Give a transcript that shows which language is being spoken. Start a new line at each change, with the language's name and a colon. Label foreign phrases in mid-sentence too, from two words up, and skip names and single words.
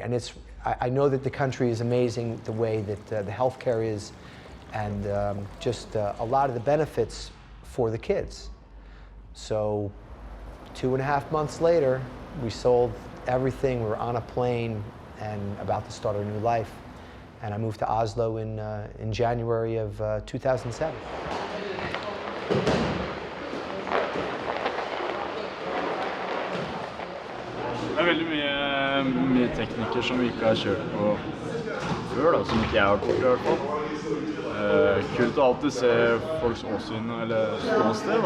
English: And I know that the country is amazing, the way that the healthcare is, and just a lot of the benefits for the kids. So 2.5 months later, we sold everything. We were on a plane and about to start our new life. And I moved to Oslo in January of 2007.
Norwegian: Det veldig mye teknikker som vi ikke har kjørt på før, da, som ikke jeg har gjort i hvert fall. Kult å alltid se folks åsyn eller ståsted, da.